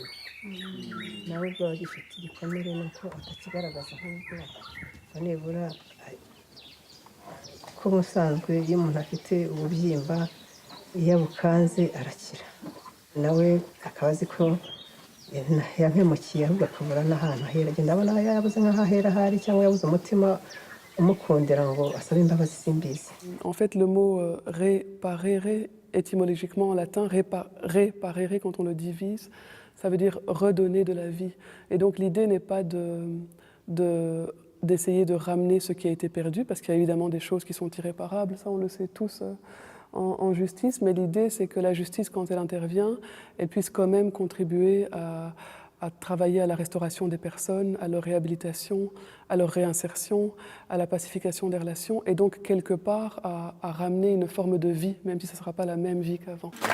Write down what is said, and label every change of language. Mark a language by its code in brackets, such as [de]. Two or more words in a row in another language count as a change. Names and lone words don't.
[rw] nawe ubwo aba agifite igikomere nuko atakigaragaza nk'ubwo nibura, kuko ubusanzwe iyo umuntu afite ububyimba iyo abukanze arakira. Nawe akaba azi ko yampemukiye, ahubwo akabura n'ahantu ahera. Ndabona yabuze nk'aho ahera ahari, cyangwa yabuze umutima umukundira ngo asabe imbabazi, simbizi. [fr] En fait, le mot réparere, étymologiquement en latin, réparere, quand on le divise, ça veut dire redonner de la vie. Et donc l'idée n'est pas d'essayer de ramener ce qui a été perdu, parce qu'il y a évidemment des choses qui sont irréparables, ça on le sait tous en justice, mais l'idée c'est que la justice, quand elle intervient, elle puisse quand même contribuer à travailler à la restauration des personnes, à leur réhabilitation, à leur réinsertion, à la pacification des relations, et donc quelque part à ramener une forme de vie, même si ce ne sera pas la même vie qu'avant.